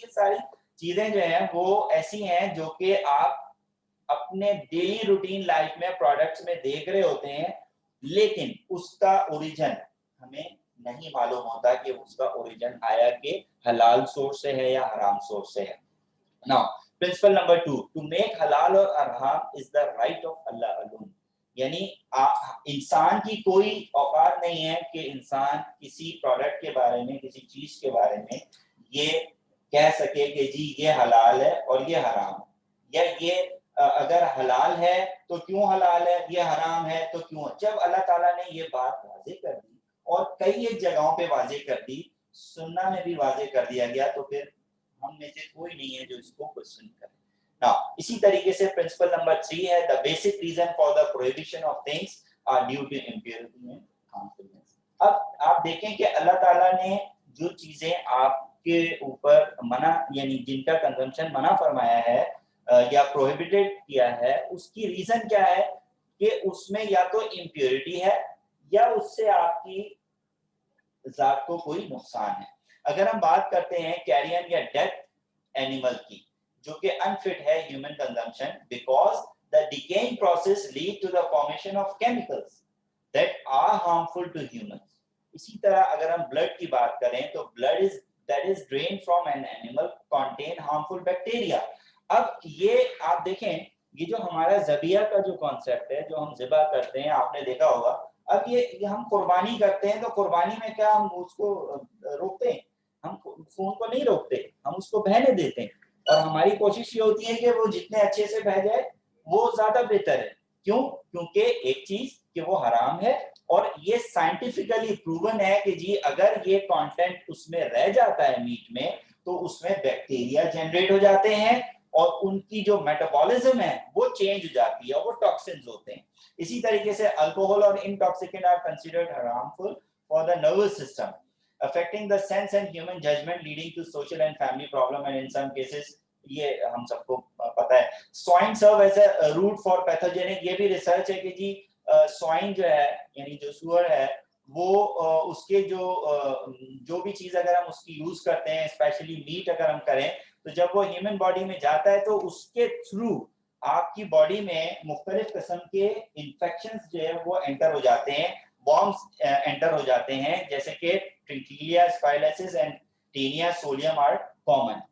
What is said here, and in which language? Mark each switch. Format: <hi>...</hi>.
<ur>یہ ساری چیزیں جو ہیں وہ ایسی ہیں جو کہ آپ اپنے ڈیلی روٹین لائف میں پروڈکٹس میں دیکھ رہے ہوتے ہیں, لیکن اس کا اوریجن ہمیں نہیں معلوم ہوتا کہ اس کا اوریجن آیا کہ حلال سورس سے ہے یا حرام سورس سے ہے.</ur> <en>Now, principle number 2, to make halal or haram is the right of Allah alone.</en> <ur>یعنی انسان کی کوئی اوقات نہیں ہے کہ انسان کسی پروڈکٹ کے بارے میں, کسی چیز کے بارے میں یہ کہہ سکے کہ جی یہ حلال ہے اور یہ حرام ہے, یا یہ اگر حلال ہے تو کیوں حلال ہے, یہ حرام ہے تو کیوں. جب اللہ تعالیٰ نے یہ بات واضح کر دی اور کئی ایک جگہوں پہ واضح کر دی, سننا میں بھی واضح کر دیا گیا, تو پھر ہم میں سے کوئی نہیں ہے جو اس کو کوشچن کرے. اسی طریقے سے پرنسپل نمبر 3 ہے</ur> <en>the basic reason for the prohibition of things are due to impurity and harmfulness.</en> <ur>اب آپ دیکھیں کہ اللہ تعالیٰ نے جو چیزیں آپ کے اوپر منع یعنی جن کا کنزمپشن منع فرمایا ہے یا پروہیبٹڈ کیا ہے, اس کی ریزن کیا ہے کہ اس میں یا تو امپیورٹی ہے یا اس سے آپ کی ذات کو کوئی نقصان ہے. اگر ہم بات کرتے ہیں کیرین یا ڈیتھ اینیمل کی جو کہ انفٹ ہے human consumption, because</ur> <en>the decaying process lead to the formation of chemicals. that are harmful to humans.</en> <ur>اسی طرح اگر ہم بلڈ کی بات کریں تو blood</ur> <en>that is drained from an animal contain harmful bacteria.</en> <ur>اب یہ آپ دیکھیں یہ جو ہمارا ذبیحہ کا جو کانسیپٹ ہے جو ہم ذبح کرتے ہیں آپ نے دیکھا ہوگا اب یہ ہم قربانی کرتے ہیں تو قربانی میں کیا ہم اس کو روکتے ہیں ہم خون کو نہیں روکتے ہم اس کو بہنے دیتے ہیں اور ہماری کوشش یہ ہوتی ہے کہ وہ جتنے اچھے سے بہ جائے وہ زیادہ بہتر ہے کیوں کیونکہ ایک چیز کہ وہ حرام ہے اور یہ سائنٹیفکلی پروون ہے کہ جی اگر یہ کانٹینٹ اس میں رہ جاتا ہے میٹ میں تو اس میں بیکٹیریا جنریٹ ہو جاتے ہیں اور ان کی جو میٹابولزم ہے وہ چینج ہو جاتی ہے اور وہ ٹاکسنز ہوتے ہیں. اسی طریقے سے الکوہول اور انٹاکسیکینٹ are considered</ur> <en>harmful for the nervous system, affecting the sense and human judgment, leading to social and family problem and in some cases</en> <ur>یہ ہم سب کو پتا ہے.</ur> <en>swine serve as a route for pathogenic,</en> <ur>یہ بھی research ہے کہ جی swine جو ہے یعنی جو سور ہے وہ اس کے جو بھی چیز اگر ہم اس کی یوز کرتے ہیں اسپیشلی میٹ اگر ہم کریں تو جب وہ ہیومن باڈی میں جاتا ہے تو اس کے تھرو آپ کی باڈی میں مختلف قسم کے انفیکشنز جو ہے وہ انٹر ہو جاتے ہیں وارمز انٹر ہو جاتے ہیں جیسے کہ ٹرنکیلیا اسپائلیسس اینڈ ٹینیا سولیم آر کامن.</ur>